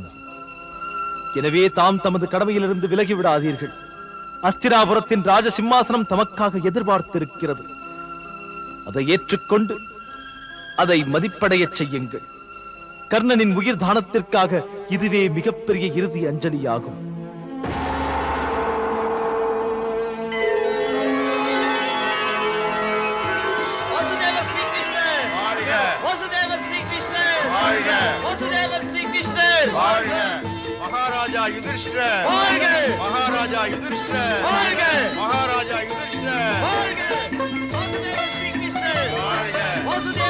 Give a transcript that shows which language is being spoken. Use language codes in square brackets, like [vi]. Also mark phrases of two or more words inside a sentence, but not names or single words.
[ta] எனவே தாம் தமது கடமையிலிருந்து விலகிவிடாதீர்கள். அஸ்தினாபுரத்தின் ராஜ சிம்மாசனம் தமக்காக எதிர்பார்த்திருக்கிறது. அதை ஏற்றுக்கொண்டு அதை மதிப்படையச் செய்யுங்கள். கர்ணனின் உயிர் தானத்திற்காக இதுவே மிகப்பெரிய இறுதி அஞ்சலியாகும். [hi] महाराजा युधिष्ठिर, महाराजा युधिष्ठिर, महाराजा युधिष्ठिर, वासुदेव श्री कृष्ण, वासुदेव